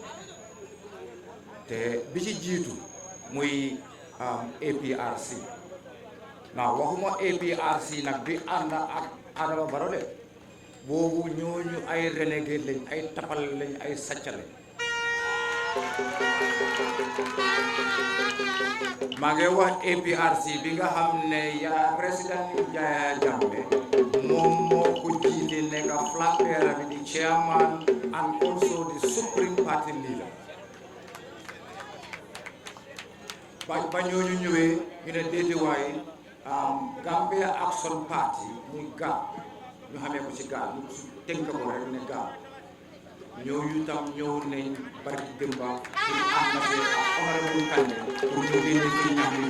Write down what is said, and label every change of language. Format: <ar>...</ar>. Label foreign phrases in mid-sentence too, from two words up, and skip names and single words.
<wo>te bi ci jiitu muy APRC waaw waxuma APRC nag bi ànd ak Adama Barrow de boobu ñooñu ay renegade lañ ay tapal lañ ay saccale maa ngi wax APRC bi nga xam ne yaa président Yahya Jammeh moom moo ko jiite nekk</wo> <en>flag bearer</en> <wo>bi di</wo> <en>chairman and also the supreme party leader</en> <wo>ba ñooñu ñëwee ñu ne déedéet waaye Gambia Action Party muy GAP ñu xamee ko ci GAP ñu tënk ko rek ne GAP ñooñu tam ñëw nañ barki Demba pour ànd ak honorable Kandeh pour ñu génne ci ñam yi</wo>